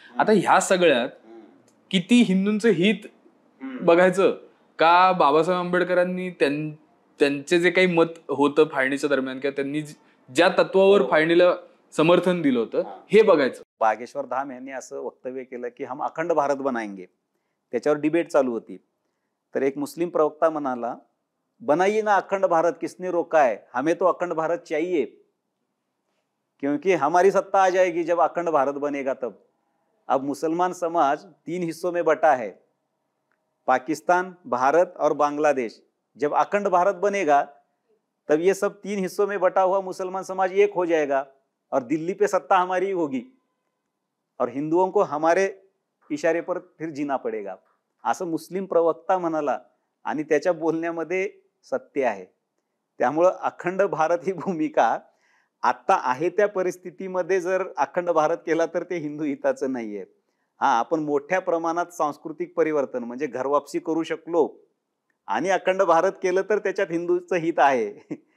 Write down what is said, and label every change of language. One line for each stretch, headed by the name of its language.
Marathi: आता ह्या सगळ्यात किती हिंदूंचं हित बघायचं का बाबासाहेब आंबेडकरांनी त्यांचे जे काही मत होतं फाळणीच्या दरम्यान किंवा त्यांनी ज्या तत्वावर फाळणीला समर्थन दिलं होतं हे बघायचं. बागेश्वर धाम यांनी असं वक्तव्य केलं की
Hindi: हम अखंड भारत बनाएंगे,
Marathi: त्याच्यावर डिबेट चालू होती. तर एक मुस्लिम प्रवक्ता म्हणाला,
Hindi: बनाइए ना अखंड भारत, किसने रोका है, हमें तो अखंड भारत चाहिए, क्योंकि हमारी सत्ता आ जाएगी जब अखंड भारत बनेगा तब. अब मुसलमान समाज 3 हिस्सों में बटा है, पाकिस्तान, भारत और बांग्लादेश. जब अखंड भारत बनेगा तब ये सब 3 हिस्सों में बटा हुआ मुसलमान समाज एक हो जाएगा और दिल्ली पे सत्ता हमारी होगी और हिंदुओं को हमारे इशारे पर फिर जीना पडेगा,
Marathi: असं मुस्लिम प्रवक्ता म्हणाला. आणि त्याच्या बोलण्यामध्ये सत्य आहे. त्यामुळं अखंड भारत ही भूमिका आता आहे त्या परिस्थितीमध्ये जर अखंड भारत केला तर ते हिंदू हिताचं नाहीये. हा, आपण मोठ्या प्रमाणात सांस्कृतिक परिवर्तन म्हणजे घरवापसी करू शकलो आणि अखंड भारत केलं तर त्याच्यात हिंदूचं हित आहे.